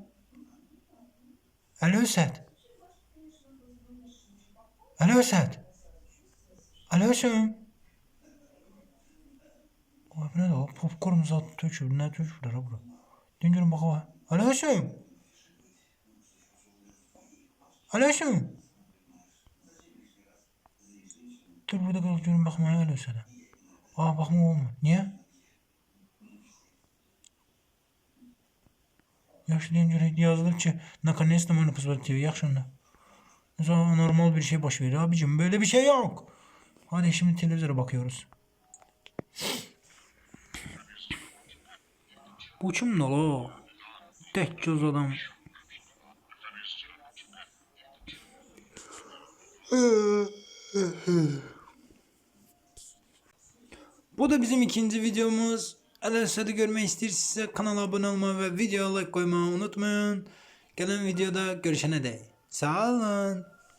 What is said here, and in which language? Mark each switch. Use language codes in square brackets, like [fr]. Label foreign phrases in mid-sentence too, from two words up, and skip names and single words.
[tr] Alo Əsəd. Abi ne de o? Popcorn zaten töküyor. Ne töküyor da bura? Dön görün bakalım. Alo Əsəd. Dur burada kalıp görün bakmaya Alo Əsəd'e. Bakma olma. Niye? [az] Yaxşı deyin görək yazılır ki, [ru] наконец-то можно посмотреть. [az] Yaxşı onda. [tr] Mesela normal bir şey [az] baş verir. [tr] Abicim böyle bir şey yok. Hadi şimdi televizyona bakıyoruz. Bu kim la? Tek göz adam. Bu da bizim ikinci videomuz. [az] Ələsədi görmək istəyirsinizsə kanala abunə olmayı və videoya like koymayı unutmayın. Gələn videoda görüşənə dək. Sağ olun.